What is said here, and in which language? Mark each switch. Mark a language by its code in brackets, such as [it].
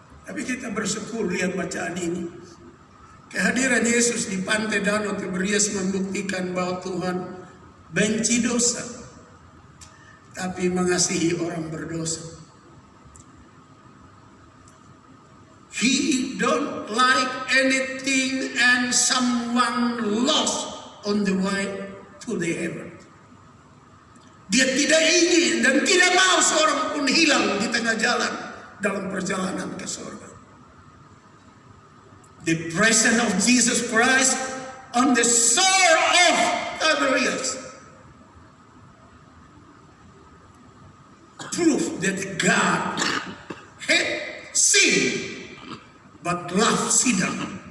[id] Tapi kita bersyukur lihat bacaan ini. Kehadiran Yesus di pantai Danau Tiberias membuktikan bahwa Tuhan benci dosa, tapi mengasihi orang berdosa. [en] He don't like anything and someone lost on the way to the heaven. [id] Dia tidak ingin dan tidak mau seorang pun hilang di tengah jalan dalam perjalanan ke surga. [en] The presence of Jesus Christ on the shore of Tiberias proof that God hate sin but love sinner.